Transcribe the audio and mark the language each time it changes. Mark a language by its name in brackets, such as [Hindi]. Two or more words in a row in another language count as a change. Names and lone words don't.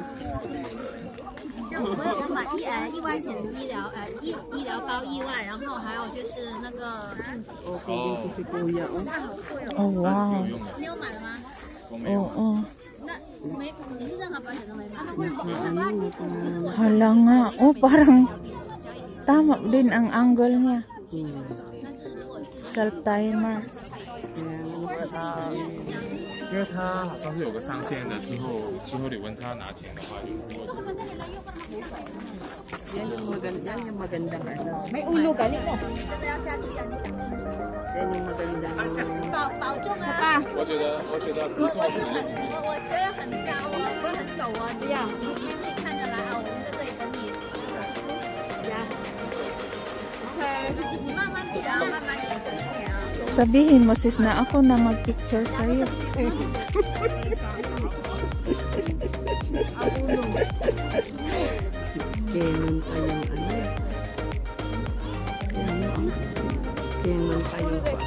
[Chinese] 就我买意外险、医疗包意外，然后还有就是那个应急。 [English] Oh, wow. [Chinese] 你有买了吗？ [Filipino] Oo. [Chinese] 那没，你是任何保险都没买。 [Filipino] Hala nga. Oh, parang tama din ang angle niya. Self-timer. [Chinese] 因为他好像是有个上限的，之后你问他拿钱的话就过去。 [Filipino] Yan yung magandang ano. May ulo galing mo. [Chinese] 真的要下去啊！你想清楚。 Yan yung magandang. 保重啊！我觉得不错。我觉得很高，我很陡啊！这样，你自己看着来啊，我们在这里等你。OK， 你慢慢比啊，慢慢比，小心点啊。 [Filipino] Sabihin mo sis na ako na mag-picture sa'yo. Canon pa yung ano. Canon pa yung